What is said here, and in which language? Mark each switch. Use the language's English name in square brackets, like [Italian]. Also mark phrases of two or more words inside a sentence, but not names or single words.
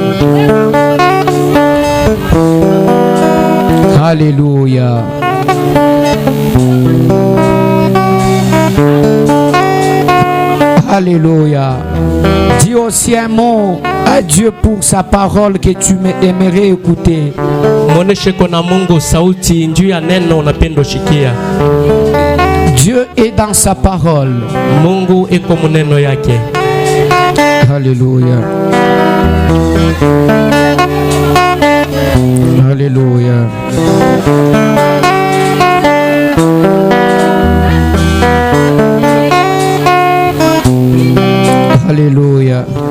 [French] Alléluia. Alléluia. Dis aussi un mot à Dieu pour sa parole que tu aimerais écouter. [Swahili] Muoneshe kuna Mungu sauti njuu ya neno unapenda shikia. [French] Dieu est dans sa parole. [Swahili] Mungu iko muneno yake. [French] Alléluia. Alléluia. Alléluia.